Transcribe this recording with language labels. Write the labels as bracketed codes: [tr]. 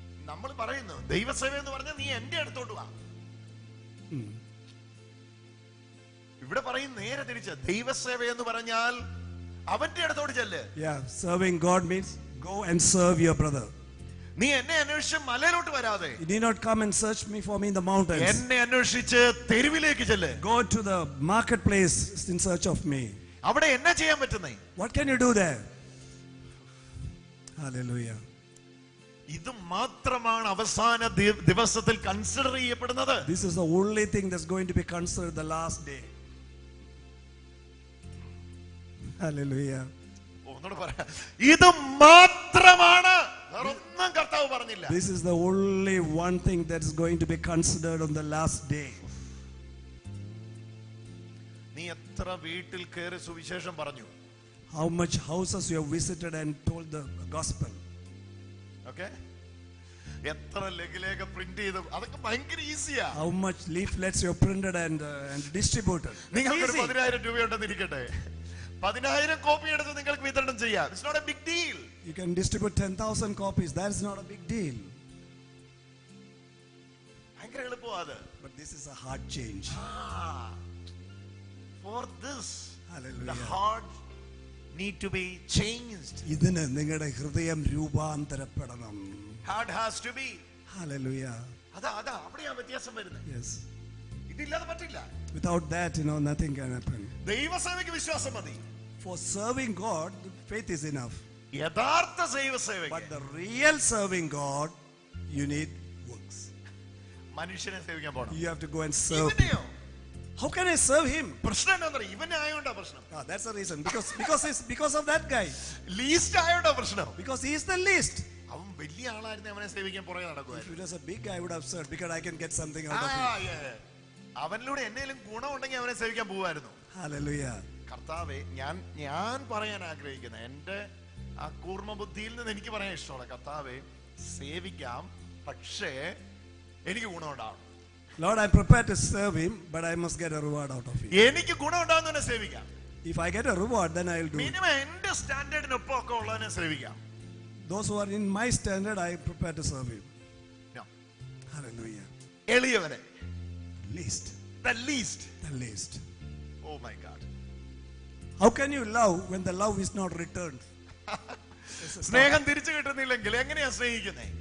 [ml] നമ്മൾ പറയുന്നു ദൈവസേവ എന്ന് പറഞ്ഞാൽ നീ എന്റെ അടുത്തോട്ട് വാ. ഇവിടെ പറയും നേരെ തിരിച്ച്, ദൈവസേവ എന്ന് പറഞ്ഞാൽ അവന്റെ അടുത്തോട്ട് ചെല്ല്. [en] Yeah, serving God means go and serve your brother. [ml] നീ എന്നെ അന്വേഷിച്ച് മലയിലോട്ട് വരാതെ, [en] You need not come and search me for me in the mountains. [ml] എന്നെ അന്വേഷിച്ച് തെരുവിലേക്ക് ചെല്ല്. [en] Go to the marketplace in search of me. [ml] അവിടെ എന്നാ ചെയ്യാൻ പറ്റുന്നേ? [en] What can you do there? Hallelujah. [ml] ഇത് മാത്രമാണ് അവസാന ദിവസത്തിൽ കൺസിഡർ ചെയ്യപ്പെടുന്നത്. [en] This is the only thing that's going to be considered the last day. Hallelujah. [ml] ഒന്നുകൂടെ പറയാം, ഇത് മാത്രമാണ്, വേറൊന്നും കർത്താവ് പറഞ്ഞില്ല. [en] This is the only one thing that is going to be considered on the last day. [ml] നീ എത്ര വീട്ടിൽ കയറി സുവിശേഷം പറഞ്ഞു? [en] How much houses you have visited and told the gospel? [ml] Okay, എത്ര ലഘുലേഖ പ്രിന്റ് ചെയ്തു? അതൊക്കെ ഭയങ്കര ഈസിയാ. [en] How much leaflets you have printed and distributed? [ml] നിങ്ങൾക്ക് [en] Easy. [ml] 10,000 രൂപയുണ്ടെന്ന് ഇരിക്കട്ടെ, 10,000 കോപ്പി എടുത്ത് നിങ്ങൾക്ക് വിതരണം ചെയ്യാം. [en] It's not a big deal. You can distribute 10,000 copies. That is not a big deal. [ml] ഭയങ്കര എളുപ്പമാ അത്. [en] But this is a hard change. For this, the Hallelujah. heart need to be changed. [ml] ഇതിന് നിങ്ങളുടെ ഹൃദയം രൂപാന്തരപ്പെടണം. [en] Heart has to be. Hallelujah. [ml] അതാ അവിടെയാ വ്യത്യാസം വരുന്നത്. [en] Yes. [ml] ഇതില്ലാതെ പറ്റില്ല. [en] Without that, nothing can happen. [ml] ദൈവസേവയ്ക്ക് വിശ്വാസം മതി. [en] For serving God, faith is enough. [ml] യഥാർത്ഥ [en] But [ml] ദൈവസേവയ്ക്ക് [en] the real serving God, you need works. [ml] മനുഷ്യനെ സേവിക്കാൻ പോണം. [en] You have to go and serve. [ml] ഇവനെയോ? [en] How can I serve him? [ml] പ്രശ്നം എന്താ? ഇവനെ ആയോണ്ടാ പ്രശ്നം. [en] That's the reason. Because of that guy. [ml] Least ആയോണ്ടാ പ്രശ്നം. [en] Because he is the least. [ml] അവൻ വലിയ ആളായിരുന്നു, അവനെ സേവിക്കാൻ പുറകെ [en] If [ml] നടക്കുവായിരുന്നു. [en] it was a big guy, I would have served because I can get something out of him. [ml] അവനിലൂടെ എന്തെങ്കിലും ഗുണമുണ്ടെങ്കിൽ അവനെ സേവിക്കാൻ പോവായിരുന്നു. [en] Hallelujah. [ml] കർത്താവേ, ഞാൻ പറയാൻ ആഗ്രഹിക്കുന്ന എന്റെ ആ കൂർമ്മ ബുദ്ധിയിൽ നിന്ന് എനിക്ക് പറയാൻ ഇഷ്ടമുള്ള, കർത്താവേ, സേവിക്കാം, പക്ഷേ എനിക്ക് ഗുണമുണ്ടാവണം. [en] Lord, I'm prepared to serve him, but I must get a reward out of him. [ml] എനിക്ക് ഗുണമുണ്ടാവുന്നതിനെ സേവിക്കാം. [en] If I get a reward, then I'll do it. [ml] Minimum എന്റെ സ്റ്റാൻഡേർഡിനൊപ്പം ഒക്കെ ഉള്ളതിനെ സേവിക്കാം. [en] Those who are in my standard, I am prepared to serve him. No. Hallelujah. [ml] എളിയവനെ, [en] Least. the least. The least. Oh my God. How can you love when the love is not returned? [ml] സ്നേഹം തിരിച്ചു കിട്ടുന്നില്ലെങ്കിൽ എങ്ങനെയാ സ്നേഹിക്കുന്നേ?